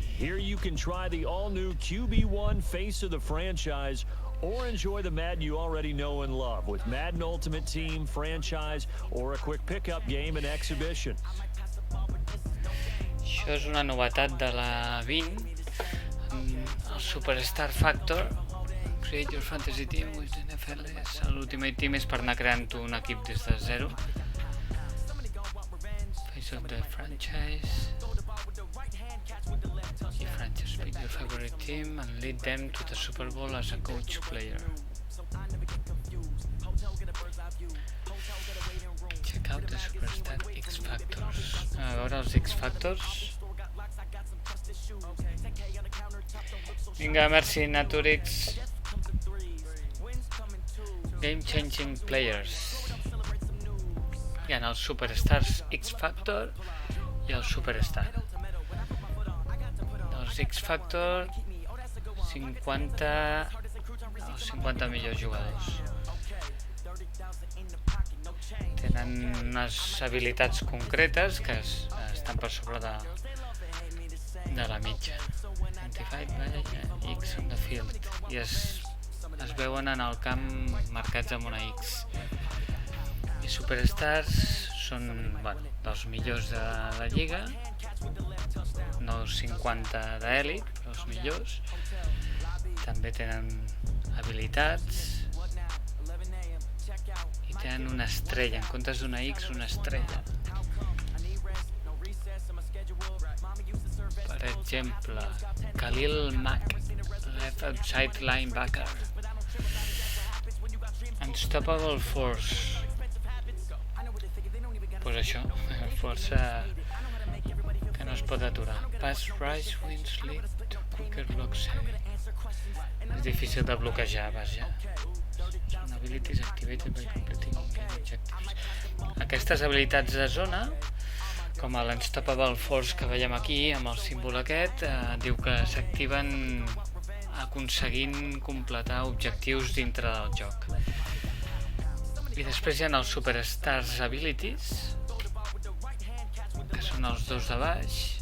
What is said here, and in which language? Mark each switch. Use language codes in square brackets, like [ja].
[en] Here you can try the all-new QB1 face of the franchise or enjoy the Madden you already know and love with Madden Ultimate Team, Franchise, or a quick pickup game and exhibition. [ca] Això és una novetat de la 20, el Superstar Factor. [en] Create your fantasy team with NFL. [ca] L'Ultimate Team és per anar creant un equip des de zero. [en] Face of the franchise. Your franchise, pick your favorite team and lead them to the Super Bowl as a coach player. Check out the Superstar X Factors. [ca] A veure els X Factors. Vinga, merci, Naturix. [en] Game Changing Players. [ca] Hi ha els Superstars X Factor i el Superstar. Els X Factor, 50 millors jugadors. Tenen unes habilitats concretes que estan per sobre de la mitja. Identified by X on the field. I es veuen en el camp marcats amb una X. I Superstars són dels millors de la lliga, no 50 d'èlit, però els millors. També tenen habilitats i tenen una estrella, en comptes d'una X, una estrella. Per exemple, Khalil Mack, left outside linebacker. [en] Unstoppable Force. [ca] Pues això, força que no es pot aturar. [en] Pass rush, wins lead, quicker blocks heavy. [ca] És difícil de bloquejar, vaja. [en] Són abilities activated by completing objectives. [ca] Aquestes habilitats de zona, com l'Unstoppable Force que veiem aquí, amb el símbol aquest, diu que s'activen aconseguint completar objectius dintre del joc. I després hi ha els Superstars Abilities, que són els dos de baix.